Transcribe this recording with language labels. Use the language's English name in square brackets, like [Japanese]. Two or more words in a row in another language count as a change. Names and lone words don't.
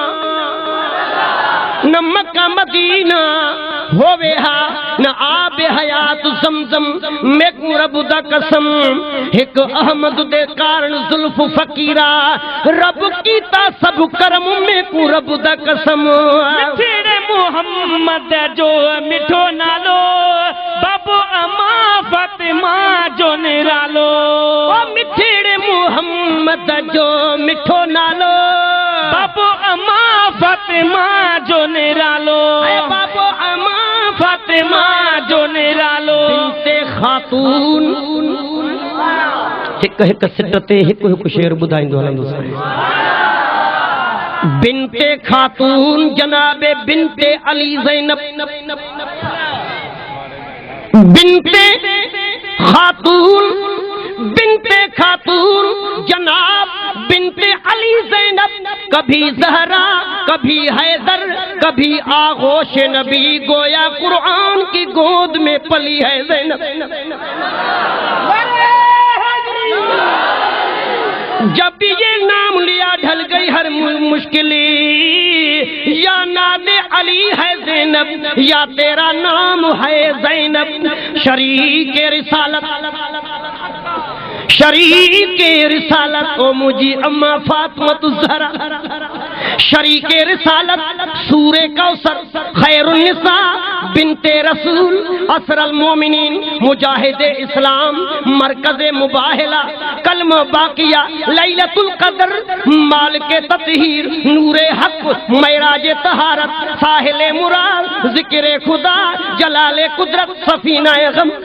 [Punjabi] نہ مکہ مدینہ ہووے ہا نہ آبِ حیات زمزم، میں رب دا قسم ایک احمد دے کارن زلف فقیرا رب کیتا سب کرم، میں رب دا قسم. [Sindhi] मिठड़े मोहम्मद जो मिठो नालो बाबो अमा फातिमा जो निरालो, मिठड़े मोहम्मद जो मिठो नालो बाबो अमा फातिमा जो निरालो, बाबो अमा फातिमा जो निरालो। बिनते खातून हिक हिक सिट ते हिक हिक शेर ॿुधाईंदो हलंदो [Urdu] بنتِ خاتون جنابِ بنتِ علی زینب، بنتِ خاتون بنتِ خاتون جناب بنتِ علی زینب، کبھی زہرا کبھی حیدر کبھی آغوشِ نبی، گویا قرآن کی گود میں پلی ہے زینب. جب بھی یہ نام لیا ڈھل گئی ہر مشکل، یا نادِ علی ہے زینب یا تیرا نام ہے زینب شریک رسالت او مجھے اما فاطمہ الزہرا شریک رسالت سور کوثر خیر النساء بنت رسول اسر المومنین مجاہد اسلام مرکز مباہلہ کلمہ باقیہ لیلۃ القدر مالک تطہیر نور حق معراج طہارت ساحل مراد ذکر خدا جلال قدرت سفینہ غم